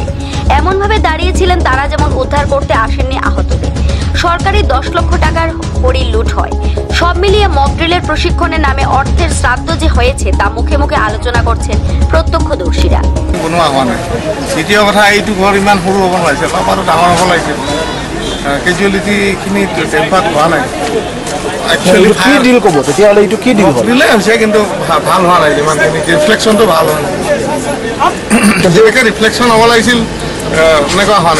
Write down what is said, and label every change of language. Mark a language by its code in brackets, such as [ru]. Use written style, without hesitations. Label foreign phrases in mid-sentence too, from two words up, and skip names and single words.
[bn] এমনভাবে দাঁড়িয়েছিলেন তারা যেমন উদ্ধার করতে আসেননি আহতদের। সরকারি 10 লক্ষ টাকার হরি লুট হয়। সব মিলিয়ে মক ড্রিলের প্রশিক্ষণের নামে অর্থের শ্রাদ্ধ যে হয়েছে তা মুখে মুখে আলোচনা করছেন প্রত্যক্ষদর্শীরা। [as] দ্বিতীয় কথা, এইটো ঘৰ ইমান সৰু হ'ব নালাগিছে, পাপাটো ডাঙৰ হ'ব লাগিছে। কেজুৱেলিটিখিনি টেম্পাৰ হোৱা নাই। কি ডিল ক'ব তেতিয়াহ'লে? এইটো কি ডিল দিলে হৈছে, কিন্তু ভাল হোৱা নাই। যিমানখিনি ৰিফ্লেকশ্যনটো ভাল হোৱা নাই। যেনেকৈ ৰিফ্লেকশ্যন হ'ব লাগিছিল এনেকুৱা হোৱা নাই।